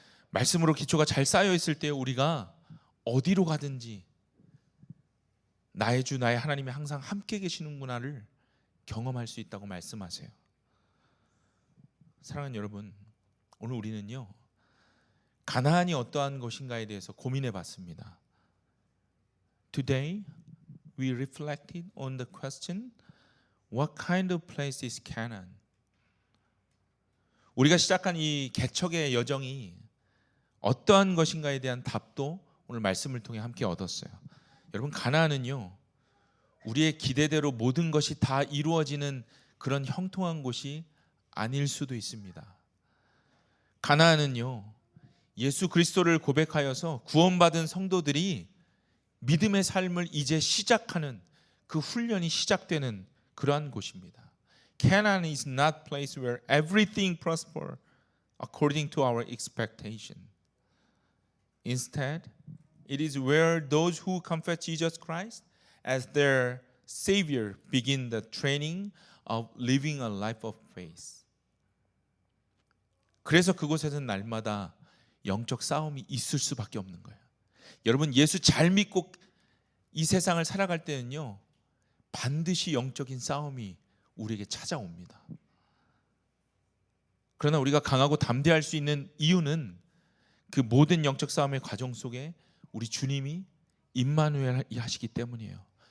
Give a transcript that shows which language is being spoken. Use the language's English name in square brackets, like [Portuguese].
[Korean] 말씀으로 기초가 잘 쌓여 있을 때 우리가 어디로 가든지 나의 주 나의 하나님이 항상 함께 계시는구나를 경험할 수 있다고 말씀하세요. 사랑하는 여러분, 오늘 우리는요, 가나안이 어떠한 것인가에 대해서 고민해 봤습니다. [English] Today we reflected on the question, what kind of place is Canaan? [Korean] 우리가 시작한 이 개척의 여정이 어떠한 것인가에 대한 답도 오늘 말씀을 통해 함께 얻었어요. 여러분, 가나안은요, 우리의 기대대로 모든 것이 다 이루어지는 그런 형통한 곳이 아닐 수도 있습니다. 가나안은요, 예수 그리스도를 고백하여서 구원받은 성도들이 믿음의 삶을 이제 시작하는 그 훈련이 시작되는 그러한 곳입니다. [English] Canaan is not a place where everything prospers according to our expectation. Instead, it is where those who confess Jesus Christ as their Savior begin the training of living a life of faith. [Korean] 그래서 그곳에서는 날마다 영적 싸움이 있을 수밖에 없는 거예요. 여러분, 예수 잘 믿고 이 세상을 살아갈 때는요, 반드시 영적인 싸움이 우리에게 찾아옵니다. 그러나 우리가 강하고 담대할 수 있는 이유는 그 모든 영적 싸움의 과정 속에 우리 주님이 임마누엘 하시기 때문이에요.